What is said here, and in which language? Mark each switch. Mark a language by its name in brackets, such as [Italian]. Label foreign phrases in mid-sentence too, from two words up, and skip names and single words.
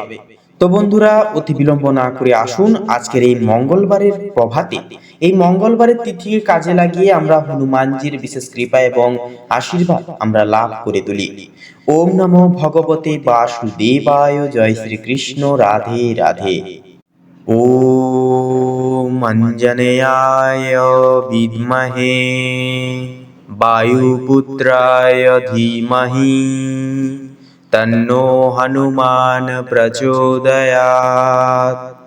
[Bangla] তো বন্ধুরা, অতি বিলম্ব না করে আসুন আজকের এই মঙ্গলবারের প্রভাতে, এই মঙ্গলবারের তিথির কাজে লাগিয়ে আমরা হনুমানজির বিশেষ কৃপা এবং আশীর্বাদ আমরা লাভ করে তুলি। [Sanskrit] ওম নমো ভগবতে বাসুদেবায়। [Bangla] জয় শ্রীকৃষ্ণ। রাধে রাধে। [Sanskrit] ওম অঞ্জনেয়ায় বিদ্মহে বায়ুপুত্রায় ধীমহি তন্নো হনুমান প্রচোদয়াৎ।